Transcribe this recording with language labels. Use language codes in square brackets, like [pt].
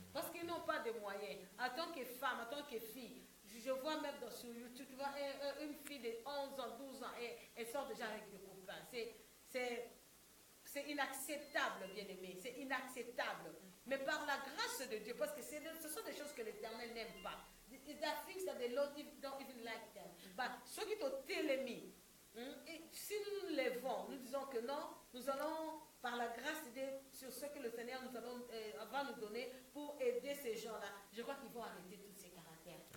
[fr] Parce qu'ils n'ont pas de moyens. En tant que femme, en tant que fille, je vois même sur YouTube, tu vois une fille de 11 ans, 12 ans, et elle sort déjà avec des copains. C'est inacceptable, bien-aimé, c'est inacceptable. Mais par la grâce de Dieu, parce que ce sont des choses que l'Éternel n'aime pas. [en] There are things that the Lord don't even like them. [fr] But ceux qui t'ont télémis, si nous nous levons, nous disons que non, nous allons, par la grâce de Dieu, sur ce que le Seigneur va nous donner pour aider ces gens-là, je crois qu'ils vont arrêter tous ces caractères.